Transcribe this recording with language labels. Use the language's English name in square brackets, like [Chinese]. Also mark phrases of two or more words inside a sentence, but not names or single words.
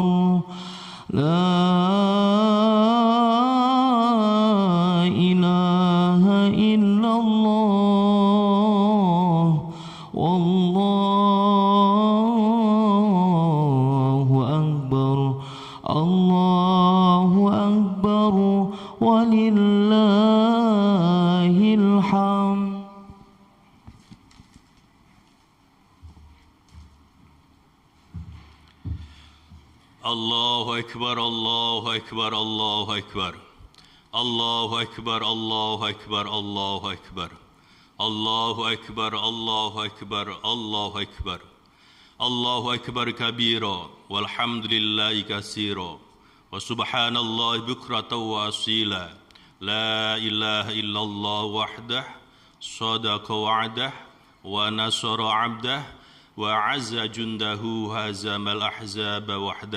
[Arabic] لا إله إلا الله، والله أكبر، الله أكبر، ولله الحمد. الله أكبر، الله أكبر، الله أكبر. الله أكبر، الله أكبر، الله أكبر. الله أكبر، الله أكبر، الله أكبر. الله أكبر كبيرا، والحمد لله كثيرا. وسبحان الله بكرة وأصيلا. لا إله إلا الله وحده، صدق وعده، ونصر عبده، وأعز جنده، هزم الأحزاب وحده.